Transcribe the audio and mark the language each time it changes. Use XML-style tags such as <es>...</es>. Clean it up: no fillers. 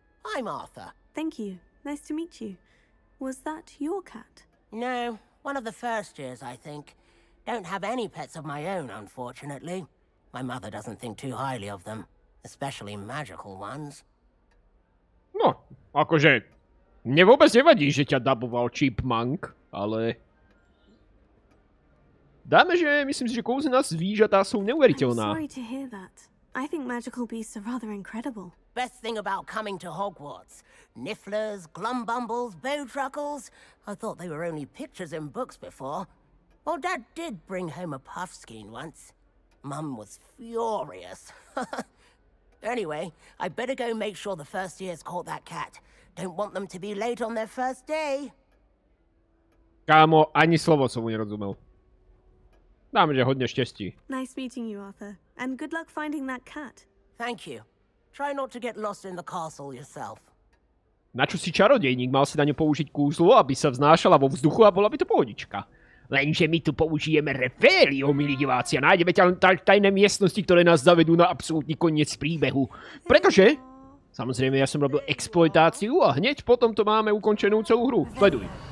<en>I'm Arthur. Thank you. Nice to meet you. Was that your cat? No, one of the first years, I think. Don't have any pets of my own, unfortunately. My mother doesn't think too highly of them, especially magical ones.</en> <sk>No, akože... Mne vôbec nevadí, že ťa daboval Chipmunk, ale...</sk> <cs>Dáme, že myslím si, že kouzlená zvířata jsou</cs> <en>I'm</en> <cs>neuvěřitelná.</cs> <en>sorry to hear that. I think magical beasts are rather incredible. Best thing about coming to Hogwarts. Nifflers, glumbumbles, bowtruckles. I thought they were only pictures in books before. Well, Dad did bring home a puffskein once. Mum was furious. Anyway, I better go make sure the first years caught that cat. Don't want them to be late on their first day.</en> <sk>Kámo, ani slovo som mu nerozumel. Dáme, že</sk> <cs>hodně štěstí.</cs> <en>Nice meeting you, Arthur. And good luck finding that cat. Thank you. Try not to get lost in the castle yourself.</en> <sk>Na čo si čarodejník? Mal si na ňu použiť kúzlo, aby sa vznášala vo vzduchu a bola by to pohodička. Lenže my tu použijeme Refélio, milí diváci, a nájdeme tajné miestnosti, ktoré nás zavedú na absolútny koniec príbehu. Pretože, samozrejme, ja som robil exploitáciu a hneď potom to máme ukončenú celú hru. Sleduj.</sk>